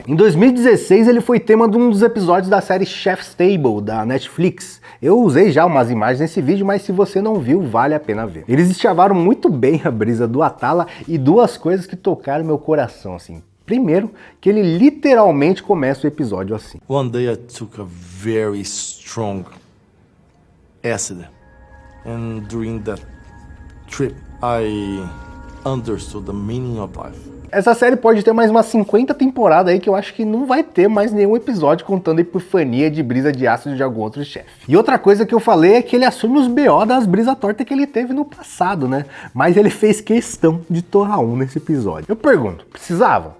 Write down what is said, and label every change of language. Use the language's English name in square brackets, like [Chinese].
[Portuguese] Em 2016 ele foi tema de um dos episódios da série Chef's Table, da Netflix. Eu usei já umas imagens nesse vídeo, mas se você não viu, vale a pena ver. Eles chavaram muito bem a brisa do Atala e duas coisas que tocaram meu coração, assim. Primeiro, que ele literalmente começa o episódio assim. [English] One day I took a very strong acid. And during that trip, I understood the meaning of life. [Portuguese] Essa série pode ter mais umas 50 temporadas aí que eu acho que não vai ter mais nenhum episódio contando a epifania de brisa de ácido de algum outro chefe. E outra coisa que eu falei é que ele assume os BO das brisas tortas que ele teve no passado, né? Mas ele fez questão de torrar um nesse episódio. Eu pergunto, precisava?